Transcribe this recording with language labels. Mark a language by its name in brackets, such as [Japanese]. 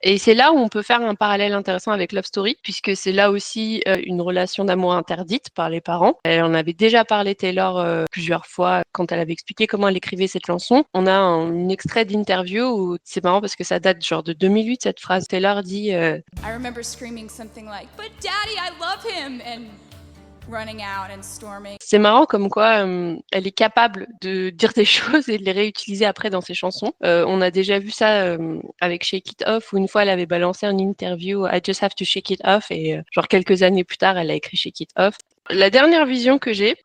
[French] Et c'est là où on peut faire un parallèle intéressant avec Love Story, puisque c'est là aussi une relation d'amour interdite par les parents. Elle en avait déjà parlé, Taylor, plusieurs fois quand elle avait expliqué comment elle écrivait cette chanson. On a un extrait d'interview où c'est marrant parce que ça date genre de 2008, cette phrase. Taylor dit [English] I remember screaming something like, "But Daddy, I love him," and running out and storming. [French] C'est marrant comme quoi elle est capable de dire des choses et de les réutiliser après dans ses chansons. On a déjà vu ça avec Shake It Off où une fois elle avait balancé une interview [English] I just have to shake it off [French] et genre quelques années plus tard elle a écrit Shake It Off. La dernière vision que j'ai,